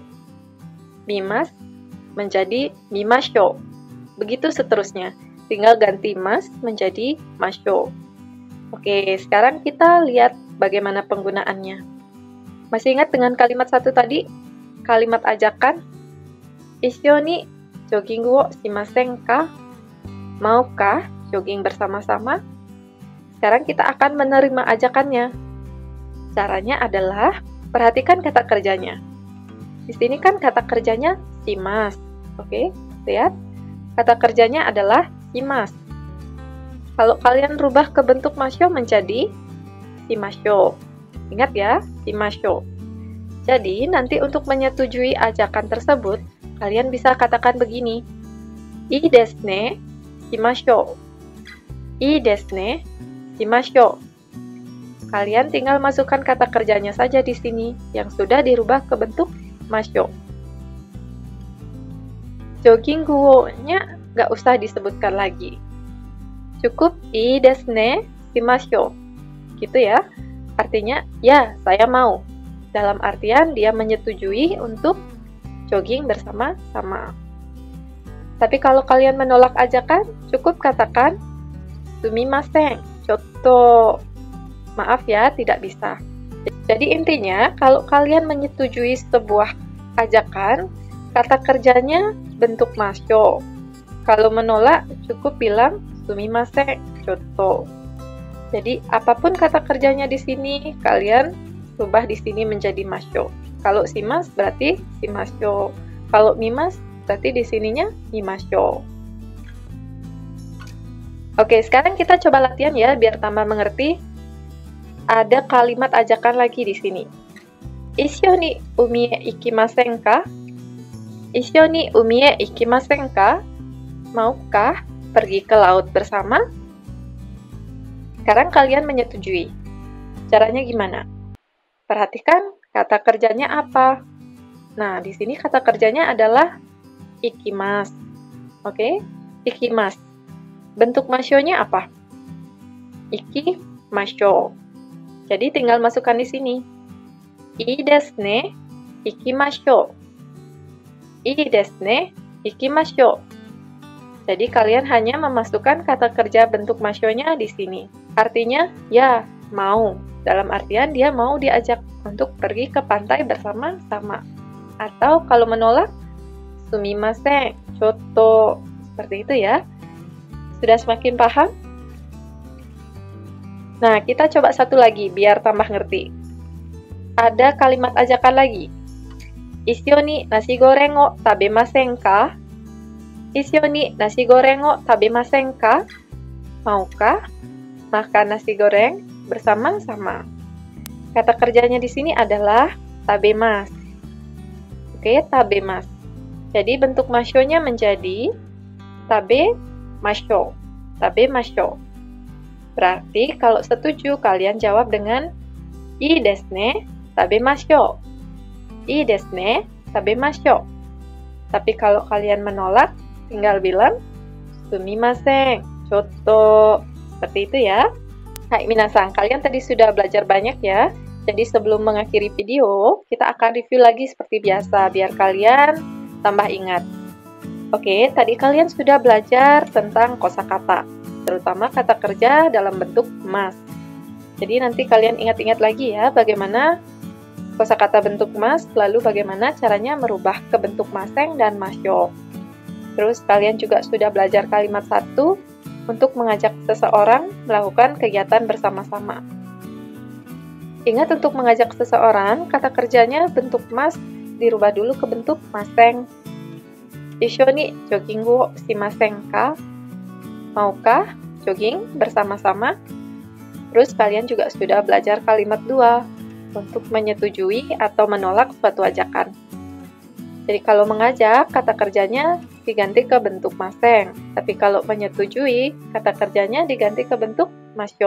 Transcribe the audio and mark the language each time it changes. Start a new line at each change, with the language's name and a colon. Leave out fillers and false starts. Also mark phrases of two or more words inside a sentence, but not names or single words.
Indonesian: Mimas menjadi mimasyo. Begitu seterusnya. Tinggal ganti mas menjadi masyo. Oke, sekarang kita lihat bagaimana penggunaannya. Masih ingat dengan kalimat 1 tadi? Kalimat ajakan.
Japanese: 一緒にジョギングをしませんか?
Indonesian: Maukah jogging bersama-sama? Sekarang kita akan menerima ajakannya. Caranya adalah perhatikan kata kerjanya. Di sini kan kata kerjanya shimasu. Oke, lihat. Kata kerjanya adalah shimasu. Kalau kalian rubah ke bentuk masyo menjadi shimasho. Ingat ya, shimasho. Jadi, nanti untuk menyetujui ajakan tersebut, kalian bisa katakan begini.
Japanese: いいですね、しましょう。いいですね、しましょう.
Indonesian: Kalian tinggal masukkan kata kerjanya saja di sini, yang sudah dirubah ke bentuk masyo. Jogging guo-nya nggak usah disebutkan lagi. Cukup
Japanese: いいですね、しましょう.
Indonesian: Gitu ya. Artinya, ya, saya mau. Dalam artian dia menyetujui untuk jogging bersama-sama. Tapi kalau kalian menolak ajakan, cukup katakan
Japanese: すみません、ちょっと.
Indonesian: Maaf ya, tidak bisa. Jadi intinya, kalau kalian menyetujui sebuah ajakan, kata kerjanya bentuk masyo. Kalau menolak, cukup bilang
Japanese: すみません、ちょっと.
Indonesian: Jadi apapun kata kerjanya di sini, kalian rubah di sini menjadi masyo. Kalau shimas berarti shimasyo. Kalau mimas berarti di sininya mimasyo. Oke, sekarang kita coba latihan ya biar tambah mengerti. Ada kalimat ajakan lagi di sini.
Japanese: 一緒に海へ行きませんか? 一緒に海へ行きませんか?
Indonesian: Maukah pergi ke laut bersama? Sekarang kalian menyetujui. Caranya gimana? Perhatikan kata kerjanya apa. Nah, di sini kata kerjanya adalah ikimas. Oke? Ikimas. Bentuk masyonya apa? Ikimasyo. Jadi tinggal masukkan di sini.
Japanese: いいですね、行きましょう. いいですね、行きましょう.
Indonesian: Jadi kalian hanya memasukkan kata kerja bentuk masyonya di sini. Artinya, ya, mau. Dalam artian dia mau diajak untuk pergi ke pantai bersama-sama. Atau kalau menolak,
Japanese: すみません、ちょっと.
Indonesian: Seperti itu ya. Sudah semakin paham? Nah, kita coba satu lagi biar tambah ngerti. Ada kalimat ajakan lagi.
Japanese: 一緒にナシゴレンを食べませんか? 一緒にナシゴレンを食べませんか?
Indonesian: Maukah makan nasi goreng bersama-sama? Kata kerjanya di sini adalah tabemas. Oke, tabemas. Jadi bentuk masyonya menjadi tabemasyo. Tabemasyo. Berarti kalau setuju kalian jawab dengan
Japanese: いいですね、食べましょう. いいですね、食べましょう.
Indonesian: Tapi kalau kalian menolak, tinggal bilang
Japanese: すみません、ちょっと.
Indonesian: Seperti itu ya. Hai minasan, kalian tadi sudah belajar banyak ya. Jadi sebelum mengakhiri video, kita akan review lagi seperti biasa biar kalian tambah ingat. Oke, tadi kalian sudah belajar tentang kosakata, terutama kata kerja dalam bentuk mas. Jadi nanti kalian ingat-ingat lagi ya bagaimana kosakata bentuk mas, lalu bagaimana caranya merubah ke bentuk maseng dan masyo. Terus kalian juga sudah belajar kalimat satu untuk mengajak seseorang melakukan kegiatan bersama-sama. Ingat, untuk mengajak seseorang, kata kerjanya bentuk mas dirubah dulu ke bentuk maseng.
Japanese: 一緒にジョギングをしませんか?
Indonesian: Maukah jogging bersama-sama? Terus kalian juga sudah belajar kalimat 2 untuk menyetujui atau menolak suatu ajakan. Jadi kalau mengajak, kata kerjanya diganti ke bentuk maseng. Tapi kalau menyetujui, kata kerjanya diganti ke bentuk masyo.